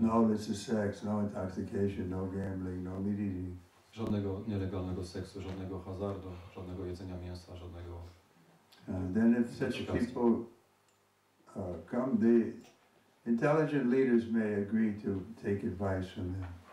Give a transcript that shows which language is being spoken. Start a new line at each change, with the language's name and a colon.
English: No illicit sex, no intoxication, no gambling, no meat eating.
Polish: Żadnego nielegalnego seksu, żadnego hazardu, żadnego jedzenia mięsa, żadnego...
English: Then if such people come, the intelligent leaders may agree to take advice from them.